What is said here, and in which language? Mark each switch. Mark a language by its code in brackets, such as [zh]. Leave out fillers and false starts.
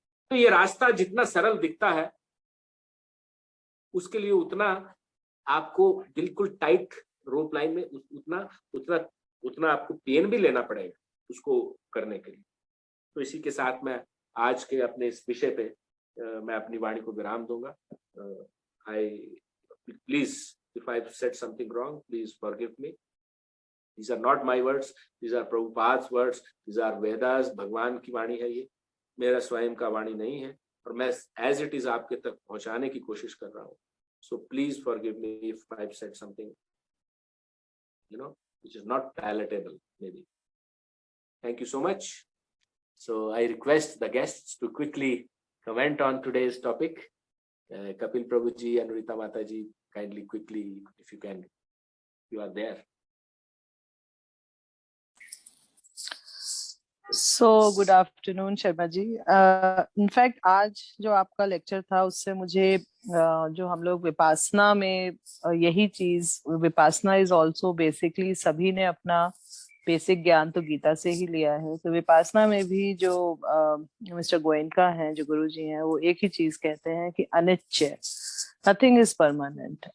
[hi] तो ये रास्ता जितना सरल दिखता है, उसके लिए उतना आपको बिल्कुल टाइट रोप लाइन में उतना उतना उतना आपको पेन भी लेना पड़ेगा उसको करने के लिए। तो इसी के साथ मैं आज के अपने इस विषय पे मैं अपनी वाणी को विराम दूंगा। [en] Please, if I've said something wrong, please forgive me. These are not my words, these are Prabhupada's words, these are Vedas, [hi] भगवान की वाणी है ये, मेरा स्वयं का वाणी नहीं है, और मैं [en] as it is [hi] आपके तक पहुंचाने की कोशिश कर रहा हूँ। [en] So please forgive me if I've said something, which is not palatable maybe. Thank you so much. So I request the guests to quickly comment on today's topic. Kapil Prabhuji and Rita Mataji, kindly quickly, if you can, you are there. So good afternoon Sharma ji. [hi] In fact आज जो आपका lecture था उससे मुझे जो हम लोग विपासना में यही चीज, [en] Vipassana is also basically [hi] सभी ने अपना बेसिक ज्ञान तो गीता से ही लिया है, तो विपासना में भी जो मिस्टर गोयनका हैं, जो गुरु जी हैं, वो एक ही चीज कहते हैं कि अनित्य, [en] Nothing is permanent.